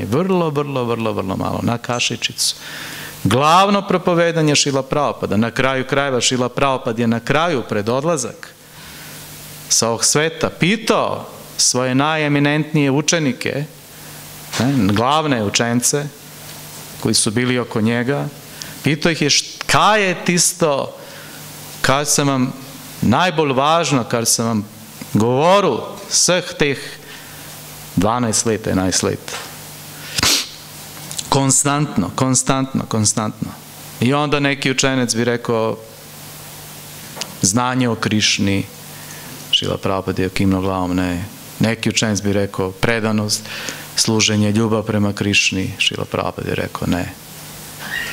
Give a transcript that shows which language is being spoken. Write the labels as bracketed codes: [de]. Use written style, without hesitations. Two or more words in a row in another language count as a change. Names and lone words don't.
[sr] Vrlo malo, na kašičicu. Glavno propovedanje Šrila Prabhupada, na kraju krajeva Šrila Prabhupada je na kraju pred odlazak sa ovog sveta pitao svoje najeminentnije učenike, glavne učence koji su bili oko njega, pitao ih je [sl] kaj je tisto, kaj sam vam najbolj važno, kar sam vam govoril vseh teh 12 let, [sr] 11 let. Konstantno. I onda neki učenec bi rekao znanje o Krišni, Šrila Prabhupada je kimnuo glavom, ne. Neki učenec bi rekao predanost, služenje, ljubav prema Krišni, Šrila Prabhupada je rekao ne.